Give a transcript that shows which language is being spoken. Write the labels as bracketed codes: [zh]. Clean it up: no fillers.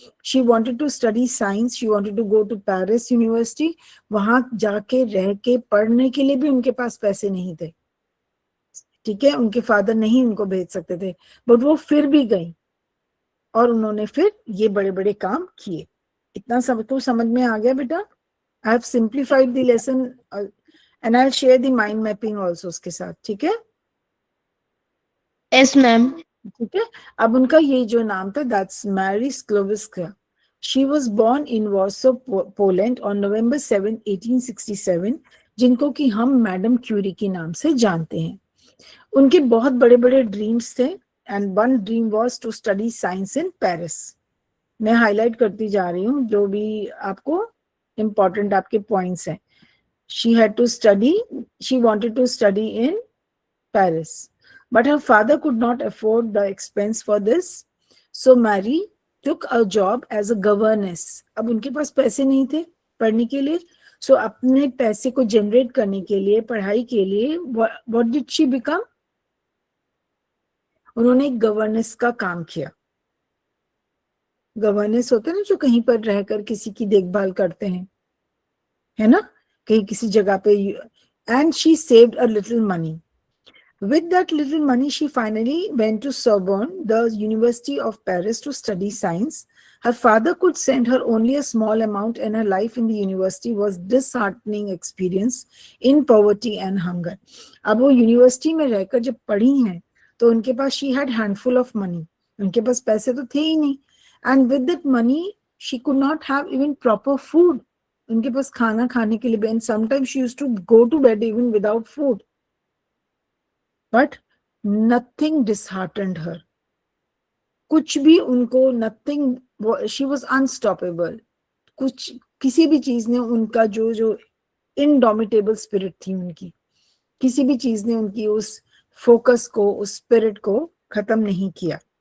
[en] She wanted to study science, she wanted to go to Paris university. [hi] वहां जाके रह के पढ़ने के लिए भी उनके पास पैसे नहीं थे, ठीक है, उनके फादर नहीं उनको भेज सकते थे, बट वो फिर भी गई और उन्होंने फिर ये बड़े बड़े काम किए. इतना सब तो समझ में आ गया बेटा? [en] I have simplified the lesson and I'll share the mind mapping also [hi] उसके साथ, ठीक है. [en] Yes ma'am. [hi] ठीक है. अब उनका ये जो नाम था, [en] that's Mary Skłodowska. She was born in Warsaw, Poland on November 7, 1867, [hi] जिनको कि हम मैडम क्यूरी के नाम से जानते हैं. उनके बहुत बड़े बड़े ड्रीम्स थे [en] and one dream was to study science in Paris. [hi] मैं हाईलाइट करती जा रही हूँ जो भी आपको important आपके points हैं. [en] She wanted to study in Paris, but her father could not afford the expense for this, so Mary took a job as a governess. [hi] अब उनके पास पैसे नहीं थे पढ़ने के लिए, so अपने पैसे को generate करने के लिए, पढ़ाई के लिए, [en] what did she become? [hi] उन्होंने गवर्नेंस का काम किया. गवर्नेंस होते हैं ना जो कहीं पर रहकर किसी की देखभाल करते हैं, है ना, कहीं किसी जगह पे. [en] And she saved a little money. With that little money, she finally went to Sorbonne, the University of Paris, to study science. Her father could send her only a small amount, and her life in the university was disheartening experience in poverty and hunger. [hi] अब वो university में रहकर जब पढ़ी हैं तो उनके पास [en] she had handful of money. [hi] उनके पास पैसे तो थे ही नहीं. [en] And with that money, she could not have even proper food. [hi] उनके पास खाना खाने के लिए भी, [en] and sometimes she used to go to bed even without food. But nothing disheartened her. [hi] कुछ भी उनको nothing, [en] she was unstoppable. [hi] कुछ किसी भी चीज ने उनका जो इनडोमिटेबल स्पिरिट थी उनकी, किसी भी चीज ने उनकी उस फोकस को, उस स्पिरिट को खत्म नहीं किया.